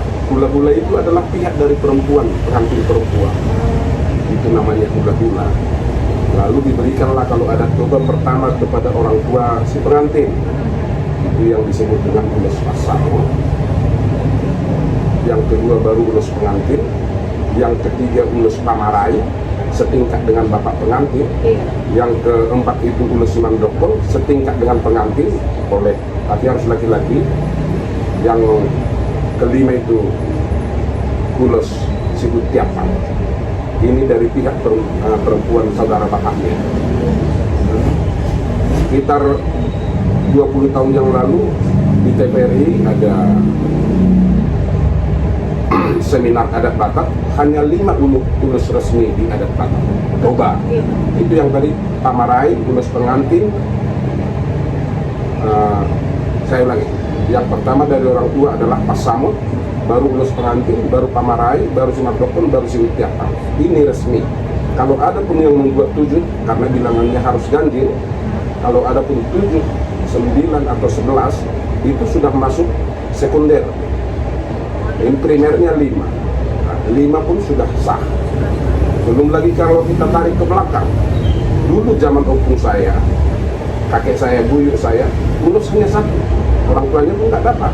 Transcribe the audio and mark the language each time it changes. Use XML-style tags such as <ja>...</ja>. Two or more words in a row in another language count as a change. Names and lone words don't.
<id>Hula-hula itu adalah pihak dari perempuan, pengantin perempuan, itu namanya hula-hula. Lalu diberikanlah kalau adat Toba pertama kepada orang tua si pengantin, itu yang disebut dengan ulos pasaro. Yang kedua baru ulos pengantin, yang ketiga ulos pamarai setingkat dengan bapak pengantin, yang keempat itu ulos mandokol setingkat dengan pengantin, boleh tapi harus laki-laki. Yang kelima itu ulos sibut tiapan, ini dari pihak perempuan saudara bapaknya. Sekitar 20 tahun yang lalu di TPRI ada seminar adat Batak, hanya 5 ulos resmi di adat Batak Toba. Itu yang tadi pamarai, ulos pengantin. Saya ulangi, yang pertama dari orang tua adalah pasamut, baru ulos pengantin, baru pamarai, baru simatokon, baru siwitiakam. Ini resmi. Kalau ada pun yang membuat 7, karena bilangannya harus ganjil, kalau ada pun 7, 9 atau 11, itu sudah masuk sekunder. Ini primernya 5. Nah, 5 pun sudah sah. Belum lagi kalau kita tarik ke belakang, dulu zaman opung saya, kakek saya, buyut saya, urus hanya 1, orang tuanya pun nggak dapat.</id>